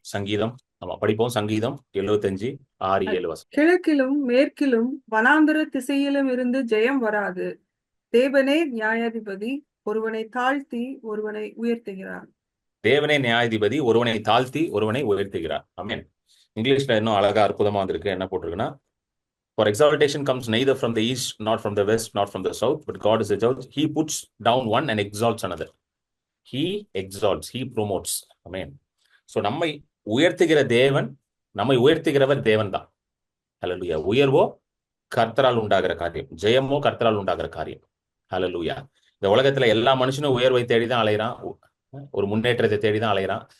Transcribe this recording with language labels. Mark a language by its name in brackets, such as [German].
[Tamil] சங்கீதம் படிப்போம். சங்கீதம் 75:6-7 கிழக்கிலும் மேற்கிலும் வனாந்தர திசையிலும் இருந்து ஜெயம் வராது. தேவனே நியாயாதிபதி, ஒருவனை தாழ்த்தி ஒருவனை உயர்த்துகிறார். தேவனே நியாயாதிபதி, ஒருவனை தாழ்த்தி ஒருவனை உயர்த்துகிறார். ஆமென். இங்கிலீஷ்ல இன்னும் அழகா அற்புதமா வந்திருக்கு. என்ன போட்டிருக்குன்னா, [English] For exaltation comes neither from the east, not from the west, not from the south, but God is a judge. He puts down one and exalts another. He exalts, he promotes. [Tamil] Amen. So நம்மை உயர்த்துகிற தேவன், நம்மை உயர்த்துகிறவர் தேவன் தான். ஹல்லேலூயா. உயர்வோ கர்த்தரால் உண்டாகிற காரியம், ஜெயமோ கர்த்தரால் உண்டாகிற காரியம். ஹல்லேலூயா. இந்த உலகத்துல எல்லா மனுஷனும் உயர்வை தேடிதான் அலைகிறான், ஒரு முன்னேற்றத்தை தேடிதான் அலைகிறான்.